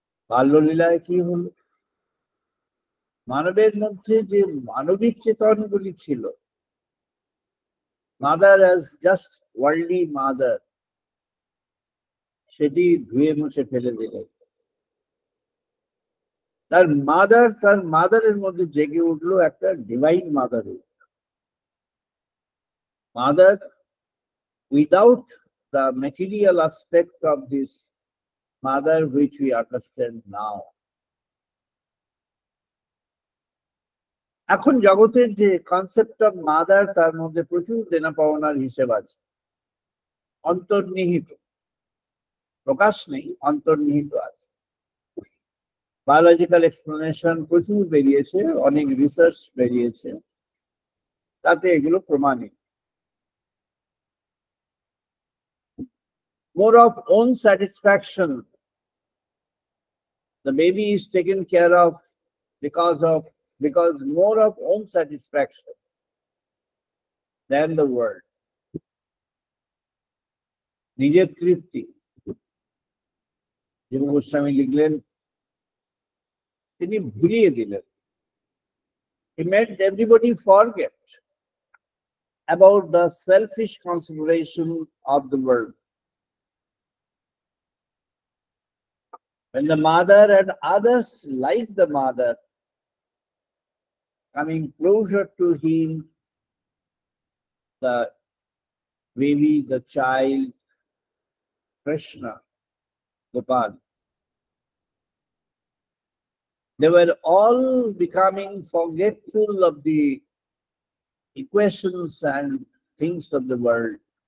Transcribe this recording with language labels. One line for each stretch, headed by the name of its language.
Bangla: বাল্যলীলায় কি হলো? মানবের মধ্যে যে মানবিক চেতনগুলি ছিল,
English: mother as just worldly mother,
Bangla: সেটি ধুয়ে মুছে ফেলে দিল। তার মাদারের মধ্যে জেগে উঠলো একটা divine mother.
English: Mother without the material aspect of this mother which we understand now.
Bangla: এখন জগতের যে
English: concept of mother,
Bangla: তার মধ্যে প্রচুর দেনা পাওনার হিসেব আছে, অন্তর্নিহিত, প্রকাশ নেই, অন্তর্নিহিত আছে। বায়োলজিক্যাল এক্সপ্লেনেশন প্রচুর বেরিয়েছে, অনেক রিসার্চ বেরিয়েছে, তাতে এগুলো প্রমাণিত।
English: More of own satisfaction, the baby is taken care of because more of own satisfaction than the world.
Bangla: নিজের তৃপ্তি, যে গোস্বামী লিখলেন, তিনি ভুলিয়ে দিলেন।
English: He made everybody forget about the selfish consideration of the world. When the mother and others like the mother coming closer to him, the baby, the child, Krishna, Gopal, they were all becoming forgetful of the equations and things of the world.